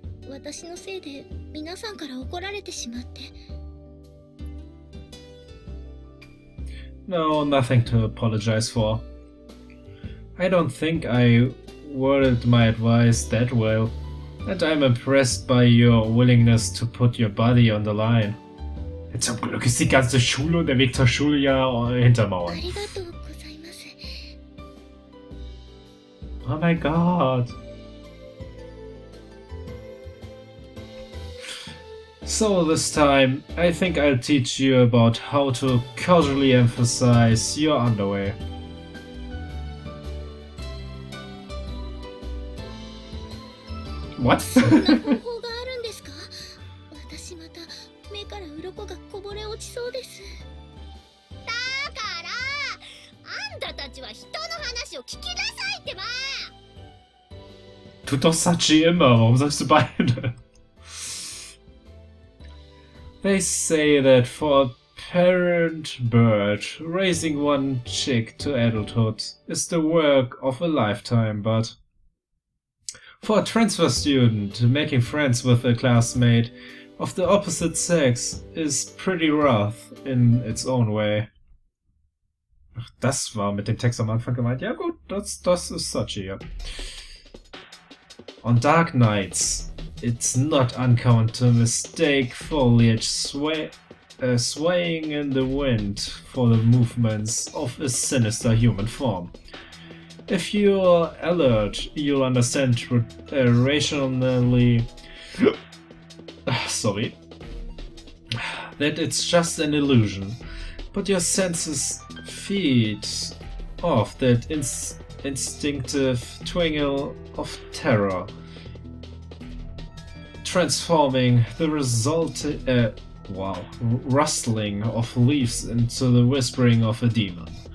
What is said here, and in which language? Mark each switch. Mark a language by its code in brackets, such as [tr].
[ja] 私のせいで皆さんから怒られてしまって。 [en] No, nothing to apologize for. I don't think I worded my advice that well, and I'm impressed by your willingness to put your body on the line. [de] Zum Glück ist die ganze Schule und der Weg zur Schule ja hinter [ja] あ [de] Mauern. [ja] りがとうございます。 [en] Oh my god. So this time, I think I'll teach you about how to casually emphasize your underwear. What? [ja] そんな方法があるんですか？私また目から鱗がこぼれ落ちそうです。だからあんたたちは人の話を聞きなさいってば。 [de] Tut doch Sachi immer, warum sagst du beide? [en] They say that for a parent bird, raising one chick to adulthood is the work of a lifetime, but for a transfer student, making friends with a classmate of the opposite sex is pretty rough in its own way. [de] Ach, das war mit dem Text am Anfang gemeint. Ja gut, das ist Sachi, ja. [en] On dark nights, it's not uncommon to mistake foliage swaying in the wind for the movements of a sinister human form. If you're alert, you'll understand rationally sorry, that it's just an illusion, but your senses feed off that instinctive twinkle of terror, transforming the rustling of leaves into the whispering of a demon.